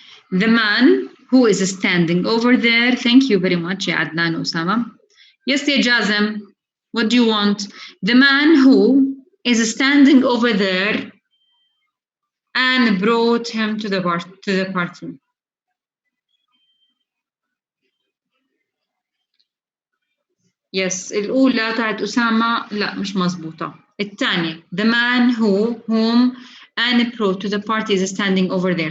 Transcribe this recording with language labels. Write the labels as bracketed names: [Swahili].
[English] The man who is standing over there. Thank you very much يا عدنان وأسامة. Yes يا جازم. What do you want? The man who is standing over there and brought him to the party. Yes [Arabic] الأولى تاعت أسامة لا مش مزبوطة. الثانية [English] the man whom and brought to the party is standing over there.